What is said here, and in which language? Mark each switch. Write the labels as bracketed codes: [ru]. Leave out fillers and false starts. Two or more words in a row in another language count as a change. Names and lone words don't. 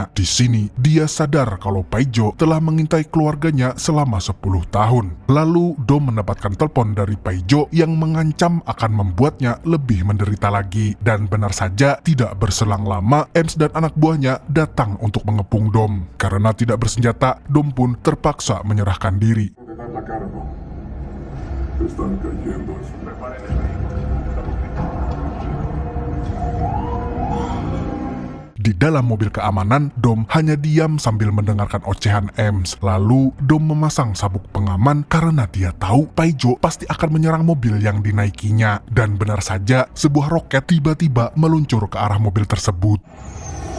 [id] Di sini, dia sadar kalau Paijo telah mengintai keluarganya selama 10 tahun. Lalu, Dom mendapatkan telepon dari Paijo yang mengancam akan membuatnya lebih menderita lagi. Dan benar saja, tidak berselang lama, Ems dan anak buahnya datang untuk mengepung Dom. Karena tidak bersenjata, Dom pun terpaksa menyerahkan diri. [es] La cara, no. Te están cayendo. Preparen el [id] Di dalam mobil keamanan, Dom hanya diam sambil mendengarkan ocehan Ems. Lalu, Dom memasang sabuk pengaman karena dia tahu Paijo pasti akan menyerang mobil yang dinaikinya. Dan benar saja, sebuah roket tiba-tiba meluncur ke arah mobil tersebut.